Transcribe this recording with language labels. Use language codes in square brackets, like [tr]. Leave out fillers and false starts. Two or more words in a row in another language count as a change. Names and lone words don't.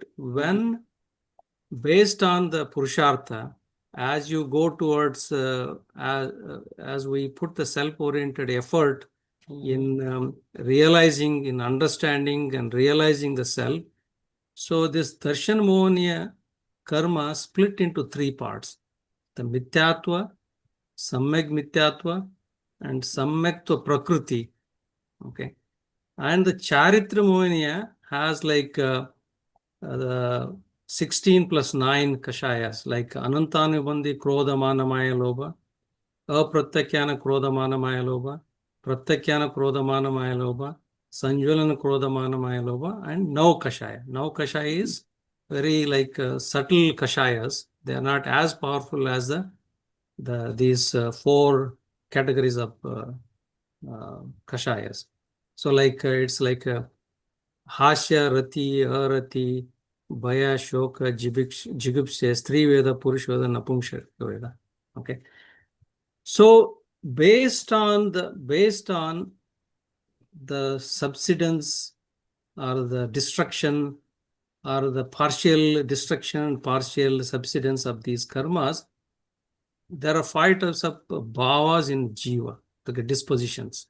[en] When based on the Purushartha, as you go towards, as we put the self-oriented effort in realizing, in understanding and realizing the self, so this [sa] Darshan Mohaniya Karma [en] split into three parts. The Mithyatva, [sa] Samyak Mithyatva, [en] and [sa] Samyaktva Prakriti. [en] Okay. And the [sa] Charitra Mohaniya [en] has like the 16 plus 9 Kashayas, like [sa] Anantanubandhi Krodhamana Maya Lobha, Apratyakhyana Krodhamana Maya Lobha, Pratyakhyana Krodhamana Maya Lobha, Sanjvalana Krodhamana Maya Lobha, [en] and [sa] Nau Kashaya. Nau Kashaya [en] is very like subtle Kashayas. They are not as powerful as these four categories of Kashayas. So like it's like [sa] Hasya, Rati, Arati, Bhaya, Shoka, Jigupsya, Stri Veda, Purush Veda, Napumsha Veda. [en] Okay. So based on the subsidence or the destruction or the partial destruction, partial subsidence of these karmas, there are 5 types of bhavas in jiva, the dispositions.